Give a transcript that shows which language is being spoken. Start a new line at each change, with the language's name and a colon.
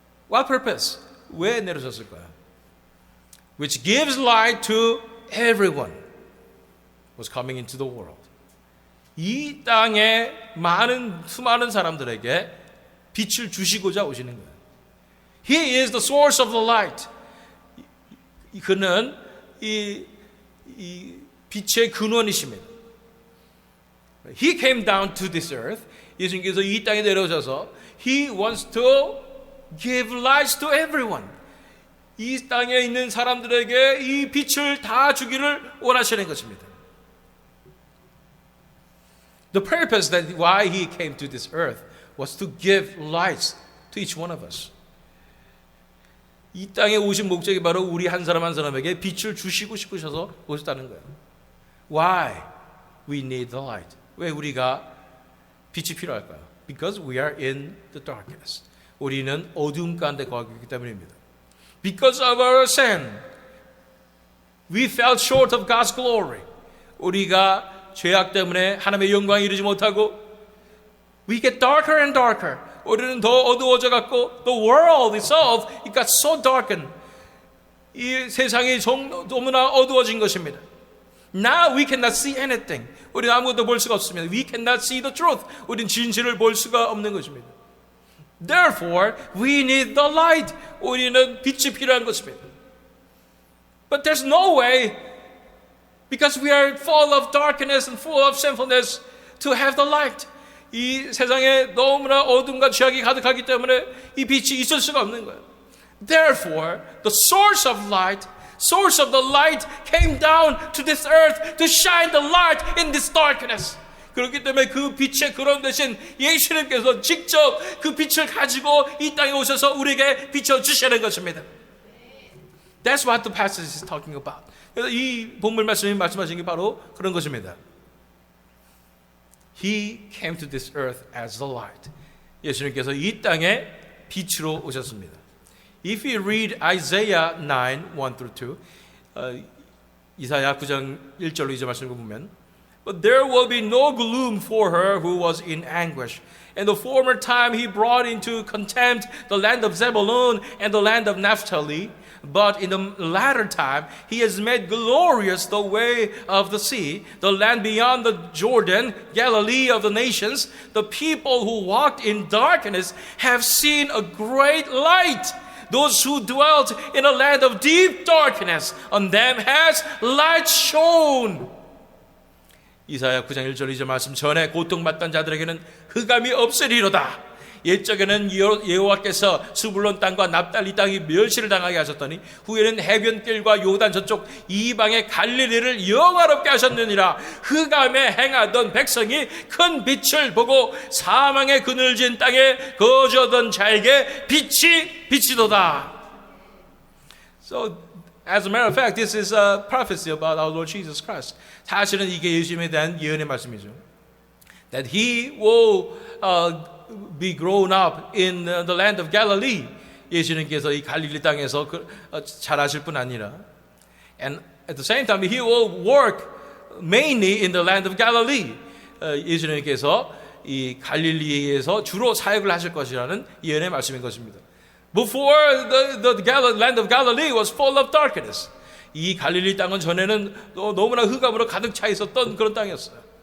English: What purpose?
Korean: 왜 내려오셨을까요?
English: Which gives light to everyone was coming into the world.
Korean: 이 땅에 수많은 사람들에게 빛을 주시고자 오시는 거예요.
English: He is the source of the light.
Korean: 그는 이 빛의 근원이십니다.
English: He came down to this earth.
Korean: 예수님께서 이 땅에 내려오셔서
English: He wants to give light to everyone.
Korean: 이 땅에 있는 사람들에게 이 빛을 다 주기를 원하시는 것입니다.
English: The purpose that why He came to this earth was to give light to each one of us.
Korean: 이 땅에 오신 목적이 바로 우리 한 사람 한 사람에게 빛을 주시고 싶으셔서 오셨다는 거예요.
English: Why we need the light?
Korean: 왜 우리가 빛이 필요할까요?
English: Because we are in the darkness.
Korean: 우리는 어두움 가운데 거하고 있기 때문입니다.
English: Because of our sin, we fell short of God's glory.
Korean: 우리가 죄악 때문에 하나님의 영광에 이르지 못하고
English: we get darker and darker.
Korean: 우리는 더 어두워져 갔고
English: the world itself it got so darkened.
Korean: 이 세상이 너무나 어두워진 것입니다.
English: Now we cannot see anything.
Korean: 우리는 아무것도 볼 수가 없습니다.
English: We cannot see the truth.
Korean: 우리는 진실을 볼 수가 없는 것입니다.
English: Therefore, we need the light.
Korean: 우리는 빛이 필요한 것입니다.
English: But there's no way, because we are full of darkness and full of sinfulness, to have the light.
Korean: 이 세상에 너무나 어둠과 죄악이 가득하기 때문에 이 빛이 있을 수가 없는 거예요.
English: Therefore, the source of the light came down to this earth to shine the light in this darkness.
Korean: 그렇기 때문에 그 빛의 근원 대신 예수님께서 직접 그 빛을 가지고 이 땅에 오셔서 우리에게 비춰주시는 것입니다.
English: That's what the passage is talking about.
Korean: 그래서 이 본문 말씀이 말씀하신 게 바로 그런 것입니다.
English: He came to this earth as the light.
Korean: 예수님께서 이 땅에 빛으로 오셨습니다.
English: If you read Isaiah 9, 1-2,
Korean: 이사야 9장 1절로 2절 말씀을 보면
English: But there will be no gloom for her who was in anguish. In the former time he brought into contempt the land of Zebulun and the land of Naphtali. But in the latter time he has made glorious the way of the sea, the land beyond the Jordan, Galilee of the nations. The people who walked in darkness have seen a great light. Those who dwelt in a land of deep darkness, on them has light shone.
Korean: 이사야 9장 1절 2절 말씀 전에 고통받던 자들에게는 흑암이 없으리로다. 옛적에는 여호와께서 스불론 땅과 납달리 땅이 멸시를 당하게 하셨더니 후에는 해변길과 요단 저쪽 이방의 갈릴리를 영화롭게 하셨느니라. 흑암에 행하던 백성이 큰 빛을 보고 사망의 그늘진 땅에 거주하던 자에게 빛이 비치도다.
English: So as a matter of fact, this is a prophecy about our Lord Jesus Christ.
Korean: 사실은 이게 예수님에 대한 예언의 말씀이죠.
English: That he will be grown up in the land of Galilee.
Korean: 예수님께서 이 갈릴리 땅에서 자라실 뿐 아니라
English: and at the same time he will work mainly in the land of Galilee.
Korean: 예수님께서 이 갈릴리에서 주로 사역을 하실 것이라는 예언의 말씀인 것입니다.
English: Before the land of Galilee was full of darkness.
Korean: 이 갈릴리 땅은 전에는 너무나 흑암으로 가득 차 있었던 그런 땅이었어요.